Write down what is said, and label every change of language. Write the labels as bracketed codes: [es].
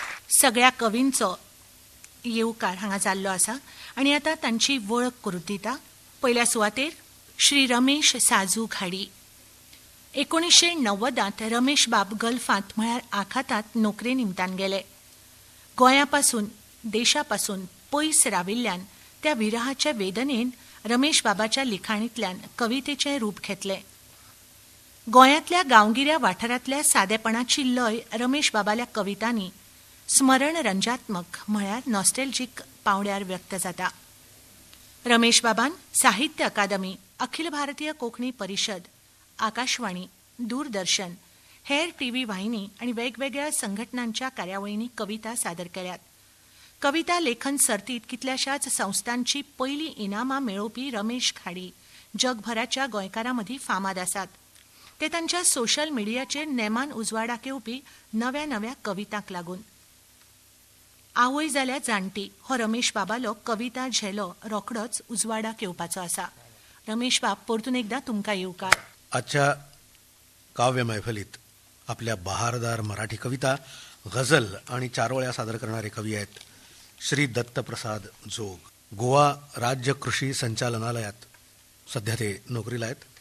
[gom] सगळ्या कवींचो येवकार हांगा जाल्लो आसा आणि आता तांची वळख करून दिता. पयल्या सुवातेर श्री रमेश साजू घाडी. 1990त रमेश बाब गल्फांत म्हळ्यार आखातांत नोकरे निमतान गेले. गोंयापासून देशापासून पयस राविल्ल्यान त्या विरहाच्या वेदनेन रमेश बाबाच्या लिखाणींतल्यान कवितेचें रूप घेतलें. गोंयांतल्या गांवगिऱ्या वाठारांतल्या सादेपणाची लय रमेश बाबाल्या कवितांनी स्मरण रंजात्मक म्हळ्यार नॉस्टेल्जिक पावंड्यार व्यक्त जाता. रमेश बाबान साहित्य अकादमी, अखिल भारतीय कोंकणी परिशद, आकाशवाणी, दूरदर्शन, हेर टीव्ही वाहिनी आणि वेगवेगळ्या संघटनांच्या कार्यावळींनी कविता सादर केल्यात. कविता लेखन सर्तीत कितल्याशाच संस्थांची पहिली इनामां मेळोवपी रमेश खाडी जगभराच्या गोंयकारां मदीं फामाद आसात. ते तांच्या सोशल मिडियाचेर नेमान उजवाडाक येवपी नव्या नव्या कवितांक लागून. आवय जाल्या जाणटी हो रमेश बाबालो कविता झेलो रोखडोच उजवाडाक येवपाचो आसा. रमेश बाब, परतून एकदा तुमकां येवकार. [mr] आजच्या काव्य मैफलीत आपल्या बहारदार मराठी कविता, गझल आणि चारोळ्या सादर करणारे कवी आहेत श्री दत्तप्रसाद जोग. गोवा राज्य कृषी संचालनालयात सध्या ते नोकरीला आहेत.